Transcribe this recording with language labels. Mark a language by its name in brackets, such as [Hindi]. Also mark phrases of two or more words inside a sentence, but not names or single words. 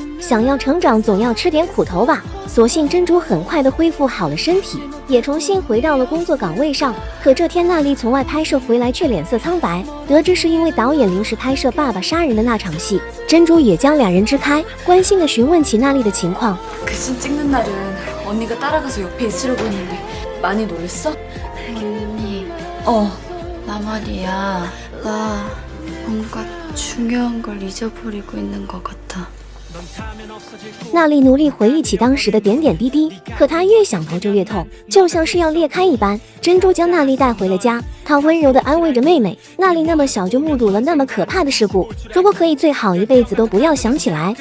[Chinese] 想要成长，总要吃点苦头吧。所幸珍珠很快的恢复好了身体，也重新回到了工作岗位上。可这天娜丽从外拍摄回来，却脸色苍白，得知是因为导演临时拍摄爸爸杀人的那场戏。珍珠也将两人支开，关心的询问起娜丽的情况。 [Korean] 언니가 따라가서 옆에 있으려고 했는데 많이 놀랬어? 언니 나 말이야 나 뭔가 중요한 걸 잊어버리고 있는 것 같아 [Chinese] 娜丽努力回忆起当时的点点滴滴，可她越想头就越痛，就像是要裂开一般。珍珠将娜丽带回了家，她温柔地安慰着妹妹。娜丽那么小就目睹了那么可怕的事故，如果可以，最好一辈子都不要想起来。